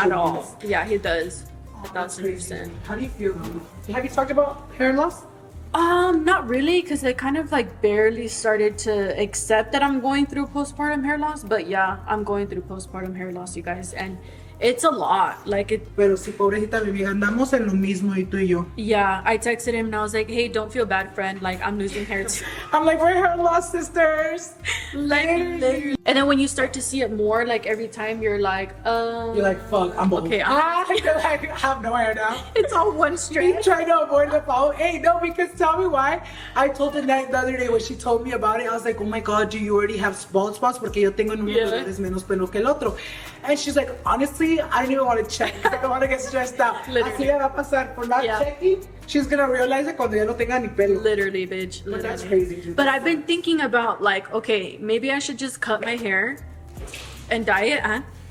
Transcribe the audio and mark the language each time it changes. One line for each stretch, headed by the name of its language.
English: At all. Yeah, he does. 1,000%. How do you feel? Have you talked about hair loss? Not really, because I kind of like barely started to accept that I'm going through postpartum hair loss. But yeah, I'm going through postpartum hair loss, you guys, and It's a lot. Like it.
Spanish: Pero sí, pobrecita mi amiga, andamos en lo mismo y tú y yo.
English: Yeah, I texted him and I was like, "Hey, don't feel bad, friend. Like I'm losing hair too." I'm like, we're hair loss sisters. Like, literally. And then when you start to see it more, like every time you're like, You're like, fuck, I'm bald. Okay, You're like, I have no hair now. It's all one Me straight. trying to avoid the phone. Hey, no, because tell me why. I told Annette the other day when she told me about it, I was like, oh my god, do you already have bald spots?
Spanish: Porque yo tengo en unos lugares menos pelo que el otro.
English: And she's like, honestly, I don't even want to check. I don't want to get stressed out.
Spanish: Así le va a pasar por not checking. She's gonna realize it cuando ya no tenga ni pelo.
English: Literally, bitch. Literally. But that's crazy, dude. But I've been thinking about like, okay, maybe I should just cut my hair and dye it.